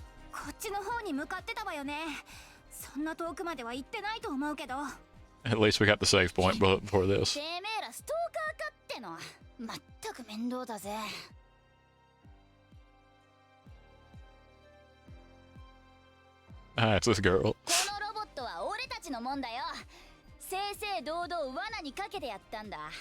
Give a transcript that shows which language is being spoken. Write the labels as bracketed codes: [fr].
[ja] こっちの方に向かってたわよね。そんな遠くまでは行ってないと思うけど。 [en] At least we got the save point before this. [ja] てめえらストーカーかっての。まったく面倒だぜ。 [en] Ah, it's this girl. [ja] このロボットは俺たちのもんだよ。正々堂々罠にかけてやったんだ。